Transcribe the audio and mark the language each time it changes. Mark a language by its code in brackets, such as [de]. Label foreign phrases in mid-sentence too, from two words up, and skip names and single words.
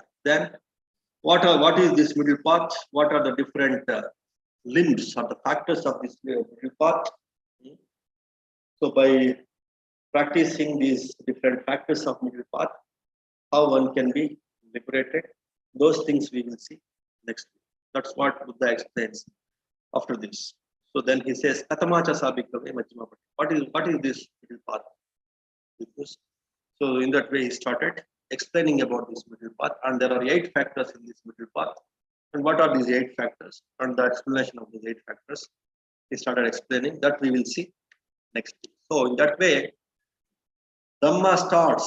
[en] Then, what is this middle path? What are the different limbs or the factors of this middle path? So, by practicing these different factors of middle path, how one can be liberated, those things we will see next week. That's what Buddha explains after this. So then he says, [pi] Katamacha sabhikave majjima pati. [en] What is this middle path? So in that way he started explaining about this middle path, and there are 8 factors in this middle path. And what are these 8 factors? And the explanation of these 8 factors, he started explaining. That we will see next week. So in that way, Dhamma starts.